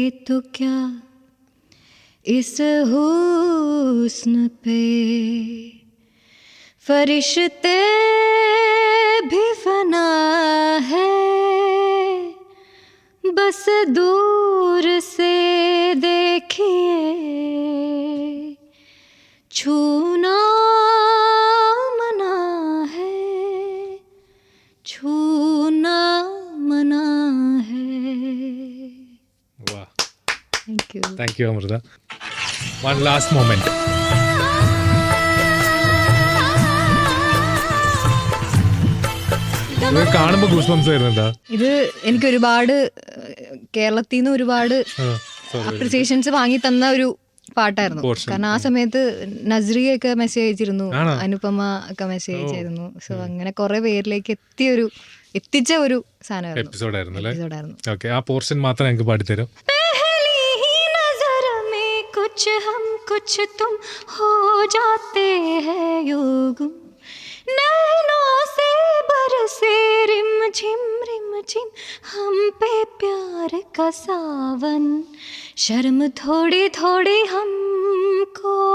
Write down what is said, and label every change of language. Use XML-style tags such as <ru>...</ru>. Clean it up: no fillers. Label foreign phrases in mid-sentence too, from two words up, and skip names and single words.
<hi>तो क्या इस हुस्न पे फरिश्ते भी फना है, बस दूर से देखिए छूना मना है, छूना मना है.</hi> <en>Wow. Thank you. Thank you, Amrita. One last moment.</en> <ml>ഇത് കാണുമ്പോ ഗൂസ്ബംസ് വരുന്നുണ്ടാ? ഇത് എനിക്ക് ഒരുപാട് കേരളത്തിൽ നിന്ന് ഒരുപാട് അപ്രിസിയേഷൻസ് വാങ്ങി തന്ന ഒരു പാട്ടായിരുന്നു. കാരണം ആ സമയത്ത് നസ്രിയൊക്കെ മെസ്സേജ് അയച്ചിരുന്നു, അനുപമ ഒക്കെ മെസ്സേജ് അയച്ചിരുന്നു. സോ അങ്ങനെ കുറെ പേരിലേക്ക് എത്തിച്ച ഒരു സാധനമായിരുന്നു, എപ്പിസോഡായിരുന്നു. ഓക്കെ, ആ പോർഷൻ മാത്രം ഞങ്ങൾക്ക് പാടിത്തരും.</ml> <hi>कुछ हम कुछ तुम हो जाते हैं योग, नैनों से बरसे रिम झिम हम पे प्यार का सावन, शर्म थोड़ी थोड़ी हमको</hi>